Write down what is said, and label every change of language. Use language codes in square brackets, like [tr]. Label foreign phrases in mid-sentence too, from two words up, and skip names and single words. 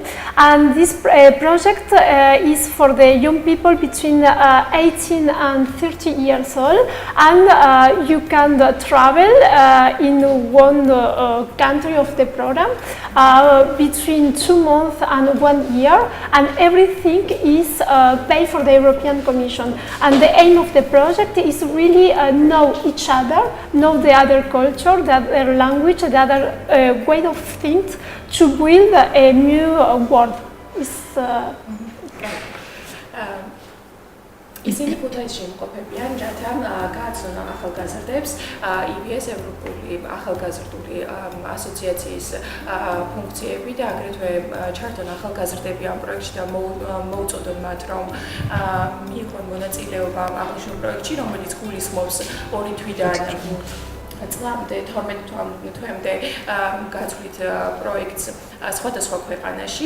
[en] And this project is for the young people between 18 and 30 years old, and you can travel in one country of the program between 2 months and 1 year, and everything is paid for the European Commission. And the aim of the project is really know each other, know the other culture, the other language, the other way of things, to build a new world. [ka] ისინი ქუთაისში იმყოფებიან, რათა გააცნონ ახალგაზრდებს EBS ევროპული ახალგაზრდული ასოციაციის ფუნქციები და აგრეთვე ჩართონ ახალგაზრდები ამ პროექტში და მოუწოდონ მათ, რომ მიიღონ მონაწილეობა აღნიშნულ პროექტში, რომელიც გულისხმობს 2 თვიდან წლამდე 12 თვემდე გაწვით პროექტს სხვადასხვა ქვეყანაში.